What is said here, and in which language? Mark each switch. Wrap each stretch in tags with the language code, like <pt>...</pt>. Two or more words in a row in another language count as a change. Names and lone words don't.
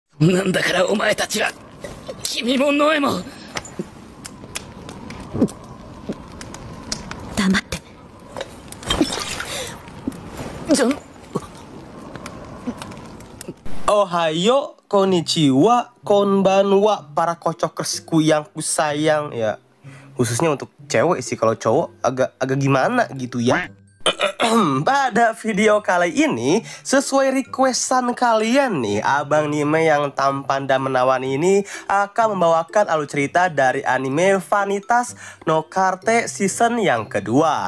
<ja>なんだからお前たちは、君もノエも。黙って。じゃん。おはよう、こんにちは、こんばんは,</ja> <id>para kocokersku yang kusayang ya. Khususnya untuk cewek sih, kalau cowok agak gimana gitu ya. Pada video kali ini, sesuai requestan kalian nih, Abang Nime yang tampan dan menawan ini akan membawakan alur cerita dari anime Vanitas no Carte season yang kedua.</id>